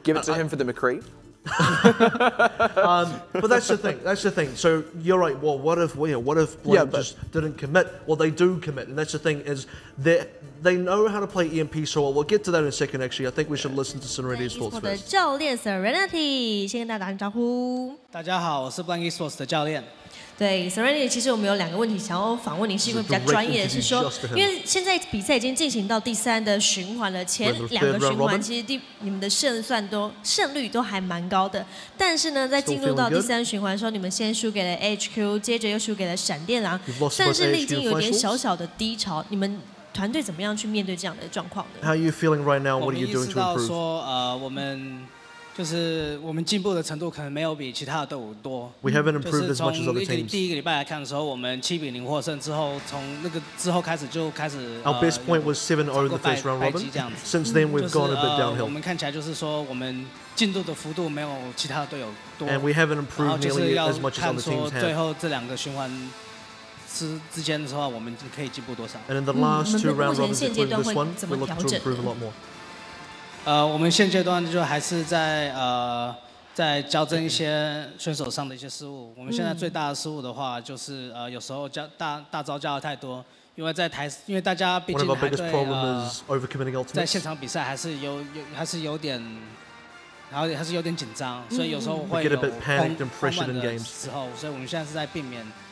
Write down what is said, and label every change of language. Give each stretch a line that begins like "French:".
English: Give it to him for the McCree. But that's the thing. That's the thing. So you're right. Well, what if Blank just didn't commit? Well, they do commit, and that's the thing is they know how to play EMP so well. We'll get to that in a second. Actually, I think we should listen to Serenity's thoughts first.
Chinese: 教练 Serenity 先跟大家打声招呼。大家好，我是 Blank Esports 的教练。对 Serenity， 其实我们有2个问题想要访问您，是因为比较专业，是说，因为现在比赛已经进行到第3的循环了，前2个循环其实你们的胜率都还蛮高的，但是呢，在进入到第3循环的时候，你们先输给了 HQ， 接着又输给了闪电狼，但是历经有点小小的低潮，你们团队怎么样去面对这样的状况呢
English: ？How are you feeling right now? What are you doing to improve?
Chinese: 我们意识到说，我们就是我们进步的程度可能没有比其他的队伍多。
English: We haven't improved as much as other teams.
Chinese: 第1个礼拜来看的时候，我们7-0获胜之后，从那个之后开始就开始。
English: Our best point was 7-0 in the first round robin. Since then, we've gone a bit downhill.
Chinese: 我们看起来就是说，我们进度的幅度没有其他的队友多。
English: And we haven't improved nearly as much as other teams have.
Chinese: 最后这2个循环之间的话，我们可以进步多少
English: ？And in the last 2 round robins, including this one, we're looking to improve a lot more.
Chinese: 我们现阶段就还是在校正一些选手上的一些失误。我们现在最大的失误的话，就是有时候大招加的太多，因为大家毕竟还对在现场比赛还是有点紧张，所以有时候会有慌乱的时候，所以我们现在是在避免。